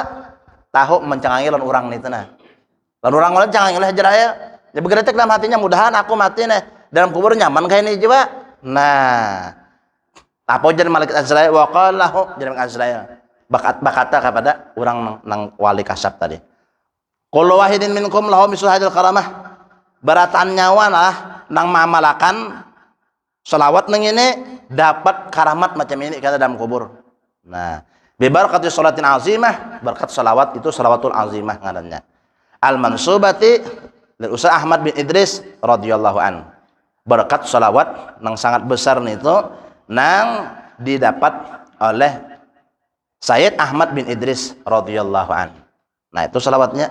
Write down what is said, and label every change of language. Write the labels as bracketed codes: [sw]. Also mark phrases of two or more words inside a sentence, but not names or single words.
[bjn] Tahu mencengangi lawan orang itu nah. Lalu orang lain cengangi oleh Azrail. Dia bergeretek dalam hatinya mudahan aku mati nih dalam kubur nyaman kayak ini juga. Nah, apa jadi malaikat Azrail [ar] وقال له [bjn] jadi malaikat Azrail berkata kepada orang nang wali kasab tadi. [ar] كل واحد منكم له مثل هذه الكرامة. [bjn] Barataan nyawa lah nang mamalakan salawat nang ini dapat karamat macam ini kata dalam kubur. Nah, [ar] ببركة صلاة عظيمة, [bjn] berkat salawat itu salawatul azimah ngarannya. [ar] المنسوبة للأستاذ Ahmad bin Idris رضي الله عن. [bjn] Berkat salawat nang sangat besar itu nang didapat oleh Sayyid Ahmad bin Idris [ar] رضي الله عن. [bjn] Nah, itu salawatnya.